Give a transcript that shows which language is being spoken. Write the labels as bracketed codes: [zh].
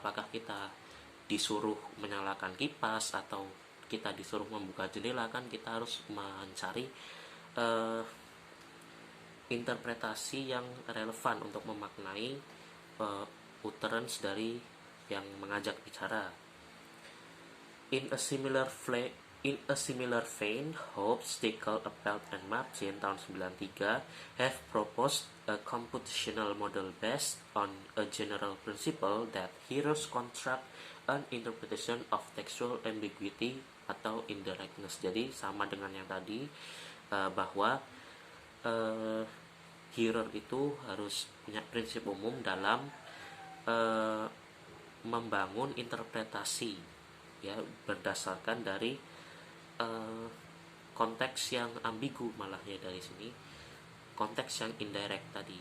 [id] Apakah kita disuruh menyalakan kipas atau kita disuruh membuka jendela, kan kita harus mencari interpretasi yang relevan untuk memaknai utterance dari yang mengajak bicara. [en] In a similar vein, Hobbes, Stickle, Appelt, and Martin [id] tahun 93 [en] have proposed a computational model based on a general principle that hearers construct an interpretation of textual ambiguity [id] atau [en] indirectness. [id] Jadi sama dengan yang tadi, bahwa hearer itu harus punya prinsip umum dalam membangun interpretasi ya, berdasarkan dari konteks yang ambigu, malah ya dari sini konteks yang indirect tadi.